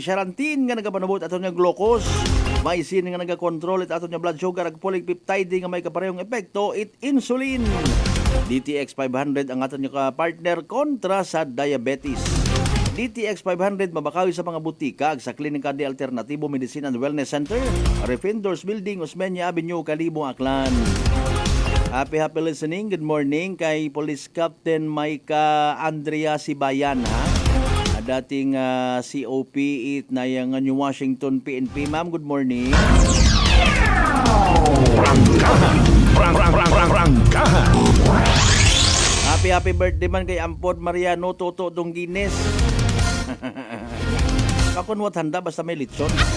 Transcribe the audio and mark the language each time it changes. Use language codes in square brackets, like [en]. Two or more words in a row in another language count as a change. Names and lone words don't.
[akl] Charantin nga nagapanabot aton nga glucose. May sin nga nagakontrol it aton nga [en] blood sugar [akl] ag polypeptide nga may kaparehong epekto it insulin. DTX 500 ang aton nga partner kontra sa diabetes. DTX 500 mabakawi sa mga butika ag sa Klinika de Alternatibo Medicine and Wellness Center, Refindors Building, Osmeña Avenue, Kalibo, Aklan. [en] Happy listening. Good morning kay Police Captain Maika Andrea Sibayan ha. [akl] Dating COP it na yung New Washington PNP. [en] Ma'am, good morning. [akl] Prangkahan. [en] Happy birthday [akl] man kay [en] Ampod Mariano Toto Dongines. [akl] Kakunwat handa basta may litson.